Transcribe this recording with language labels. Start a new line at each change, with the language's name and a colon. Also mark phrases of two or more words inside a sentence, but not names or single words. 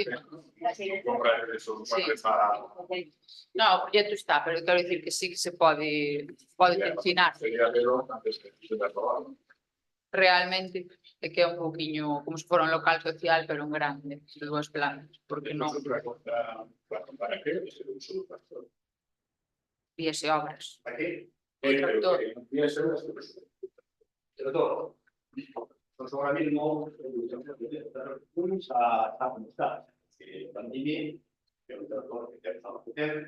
Spanish: comprar eso Sí. para
Galician: No, o proxecto está, pero quero dicir que sí que se pode funcionar.
Spanish: sería verlo antes que se aprobado.
Galician: Realmente é que é un pouquiño como se fora un local social, pero un grande, de 2 plantas, porque non
Spanish: ¿Para qué? Es el uso del tractor.
Galician: viese obras.
Spanish: ¿para qué?
Galician: O tractor.
Spanish: Pero todo. Pues ahora mismo está como está. Pandemia, que un tractor que empezamos a hacer,